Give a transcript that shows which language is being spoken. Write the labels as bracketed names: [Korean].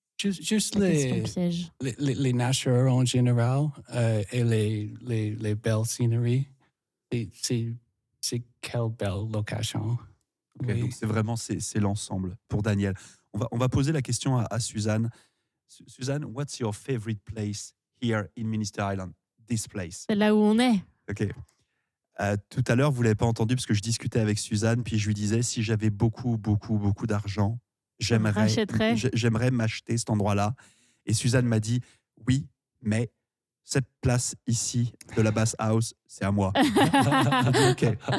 [French] Juste les nageurs en général et les belles scenery. C'est quelle belle location. Okay, oui. Donc c'est vraiment c'est l'ensemble pour Daniel. On va poser la question à Suzanne. [English] Suzanne, what's your favorite place here in Minister Island? This place. [French] C'est là où on est. OK. Tout à l'heure, vous ne l'avez pas entendu parce que je discutais avec Suzanne, puis je lui disais si j'avais beaucoup, beaucoup, beaucoup d'argent, j'aimerais m'acheter cet endroit-là. Et Suzanne m'a dit oui, mais cette place ici de la Bass House, c'est à moi. OK.